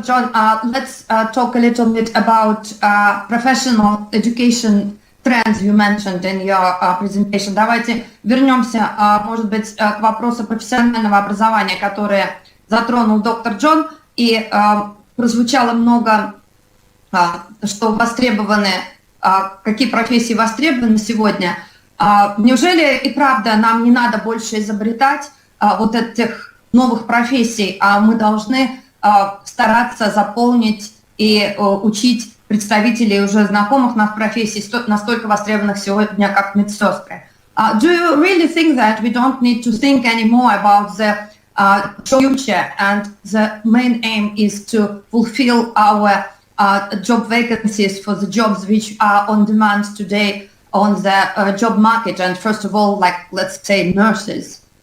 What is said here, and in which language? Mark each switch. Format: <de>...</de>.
<en>John, let's talk a little bit about professional education trends you mentioned in your presentation.</en> <ru>Давайте вернемся, может быть, к вопросу профессионального образования, которое затронул доктор Джон, и прозвучало много, что востребованы, какие профессии востребованы сегодня. Неужели и правда нам не надо больше изобретать вот этих новых профессий, а мы должны стараться заполнить и учить представителей уже знакомых нас профессий, настолько востребованных сегодня, как медсестры?</ru> <en>Do you really think that we don't need to think anymore about the future, and the main aim is to fulfill our job vacancies for the jobs which are on demand today on the job market, and first of all, like, let's say, nurses?</en>